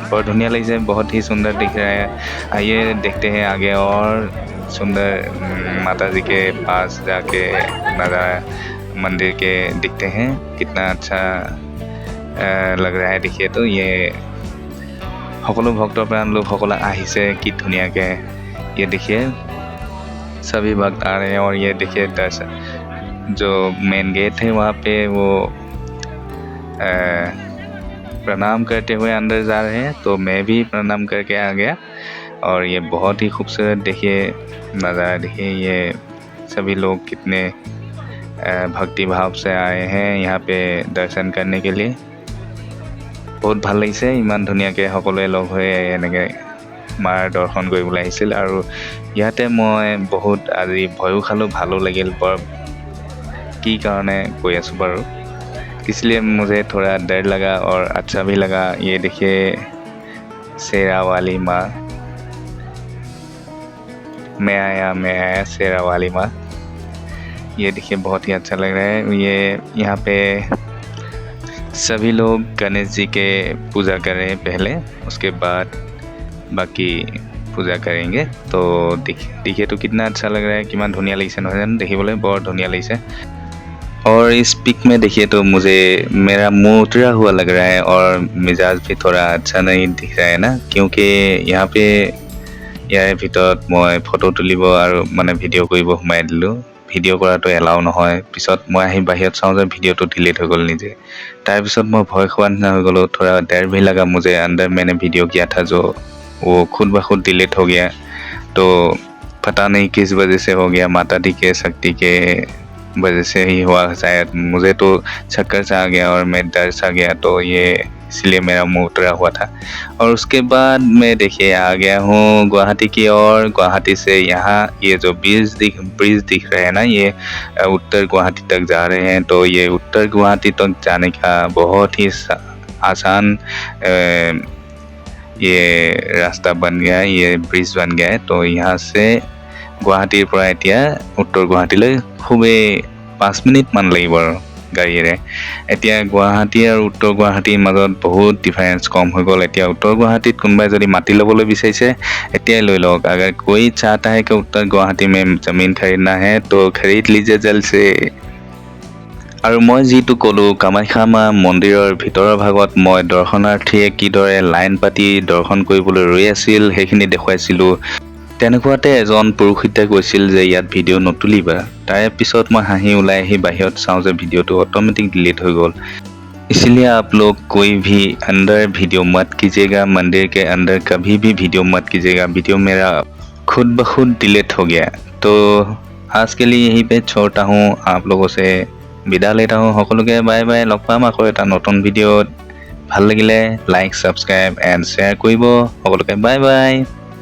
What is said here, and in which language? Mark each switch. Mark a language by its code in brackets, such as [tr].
[as] বৰ ধুনীয়া লাগিছে, [hi] बहुत ही सुंदर दिख रहा है। आइए देखते हैं आगे और सुंदर माता जी के पास जाके नज़ारा मंदिर के दिखते हैं। कितना अच्छा लग रहा है। देखिए तो ये [as] সকলো ভক্তপ্ৰাণ লোকসকল আহিছে কি ধুনীয়াকৈ। [hi] ये देखिए सभी भक्त आ रहे हैं। और ये देखिए दर्शन जो मेन गेट है वहाँ पे वो प्रणाम करते हुए अंदर जा रहे हैं। तो मैं भी प्रणाम करके आ गया। और ये बहुत ही खूबसूरत देखिए नज़ारा। देखिए ये सभी लोग कितने भक्ति भाव से आए हैं यहाँ पे दर्शन करने के लिए। बहुत [as] ভাল লাগিছে, ইমান ধুনীয়াকৈ সকলোৱে লগ হৈ এনেকৈ মাৰ দৰ্শন কৰিবলৈ আহিছিল। আৰু ইয়াতে মই বহুত আজি ভয়ো খালোঁ, ভালো লাগিল। বৰ কি কাৰণে কৈ আছোঁ বাৰু। [hi] इसलिए मुझे थोड़ा डर लगा और अच्छा भी लगा। ये देखिए शेरा वाली माँ, मैं आया शेरा वाली माँ। ये देखिए बहुत ही अच्छा लग रहा है। ये यहाँ पे सभी लोग गणेश जी के पूजा कर रहे हैं पहले, उसके बाद बाकी पूजा करेंगे। तो देखिए तो कितना अच्छा लग रहा है, कितना धुनिया [as] লাগিছে নহয় জানো, দেখিবলৈ বৰ ধুনিয়া লাগিছে। [hi] और इस पिक में देखिए तो मुझे मेरा मुंह उतरा हुआ लग रहा है और मिजाज भी थोड़ा अच्छा नहीं दिख रहा है ना, क्योंकि यहाँ पे [as] ইয়াৰ ভিতৰত মই ফটো তুলিব আৰু মানে ভিডিঅ' কৰিব সোমাই দিলোঁ। ভিডিঅ' কৰাটো এলাও নহয়। পিছত মই আহি বাহিৰত চাওঁ যে ভিডিঅ'টো ডিলিট হৈ গ'ল নিজে। তাৰপিছত মই ভয় খোৱা নিচিনা হৈ গ'লোঁ। [hi] थोड़ा डर भी लगा मुझे, अंदर मैंने वीडियो किया था जो वो खुद ब खुद डिलीट हो गया। तो पता नहीं किस वजह से हो गया, माता दी के शक्ति के वजह से ही हुआ शायद। मुझे तो चक्कर सा आ गया और मैं डर सा गया, तो ये इसलिए मेरा मुंह उतरा हुआ था। और उसके बाद मैं देखिए आ गया हूँ गुवाहाटी की ओर। गुवाहाटी से यहाँ ये जो ब्रिज दिख रहे हैं ना, ये उत्तर गुवाहाटी तक जा रहे हैं। तो ये उत्तर गुवाहाटी तक जाने का बहुत ही आसान ये रास्ता बन गया है, ये ब्रिज बन गया है। तो यहाँ से [as] गुवाहाटीर পৰা এতিয়া উত্তৰ গুৱাহাটীলৈ খুবেই 5 মিনিটমান লাগিব আৰু গাড়ীৰে। এতিয়া গুৱাহাটী আৰু উত্তৰ গুৱাহাটীৰ মাজত বহুত ডিফাৰেঞ্চ কম হৈ গ'ল। এতিয়া উত্তৰ গুৱাহাটীত কোনোবাই যদি মাটি ল'বলৈ বিচাৰিছে এতিয়াই লৈ লওক। [hi] अगर कोई चाहता है कि उत्तर गुवाहाटी में ज़मीन खरीदना है तो खरीद लीजिए जल्द से। [as] আৰু মই যিটো ক'লোঁ কামাখ্যা মা মন্দিৰৰ ভিতৰৰ ভাগত মই দৰ্শনাৰ্থীয়ে কিদৰে লাইন পাতি দৰ্শন কৰিবলৈ ৰৈ আছিল সেইখিনি দেখুৱাইছিলোঁ। তেনেকুৱাতে এজন পুৰোহিতে কৈছিল যে ইয়াত ভিডিঅ' নতুলিবা। তাৰে পিছত মই হাঁহি ওলাই আহি বাহিৰত চাওঁ যে ভিডিঅ'টো অট'মেটিক ডিলিট হৈ গ'ল। [hi] इसलिए आप लोग कोई भी अंदर वीडियो मत कीजिएगा, मंदिर के अंदर कभी भी वीडियो मत कीजिएगा। वीडियो मेरा खुद ब खुद डिलीट हो गया। तो आज के लिए यहीं पे छोड़ता हूँ, आप लोगों से विदा लेता हूँ। [as] সকলোকে বাই বাই, লগ পাম আকৌ এটা নতুন ভিডিঅ'ত। ভাল লাগিলে লাইক, ছাবস্ক্ৰাইব এণ্ড শ্বেয়াৰ কৰিব। সকলোকে বাই বাই।